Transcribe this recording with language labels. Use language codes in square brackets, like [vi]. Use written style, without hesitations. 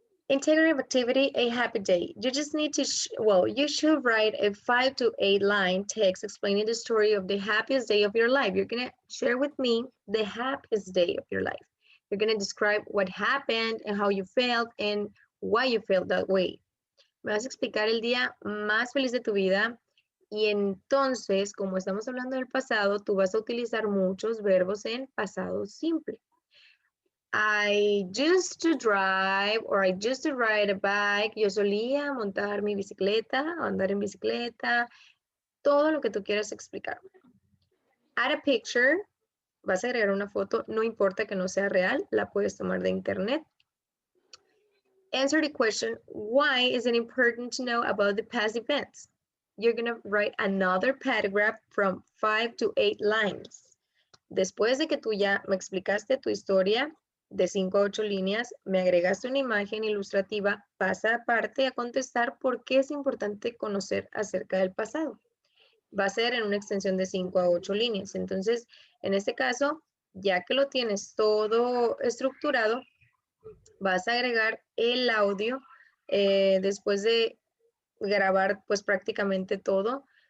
[en] Integrative activity, a happy day. You just need to, you should write a 5 to 8 line text explaining the story of the happiest day of your life. You're gonna share with me the happiest day of your life. You're gonna describe what happened and how you felt and why you felt that way. [es] Me vas a explicar el día más feliz de tu vida y entonces, como estamos hablando del pasado, tú vas a utilizar muchos verbos en pasado simple. [en] I used to drive or I used to ride a bike. [es] Yo solía montar mi bicicleta, andar en bicicleta, todo lo que tú quieras explicar. [en] Add a picture, [es] vas a agregar una foto, no importa que no sea real, la puedes tomar de internet. [en] Answer the question, why is it important to know about the past events? You're going to write another paragraph from 5 to 8 lines. [es] Después de que tú ya me explicaste tu historia de 5 a 8 líneas, me agregaste una imagen ilustrativa, pasa aparte a contestar por qué es importante conocer acerca del pasado. Va a ser en una extensión de 5 a 8 líneas. Entonces, en este caso, ya que lo tienes todo estructurado, vas a agregar el audio después de grabar pues prácticamente todo.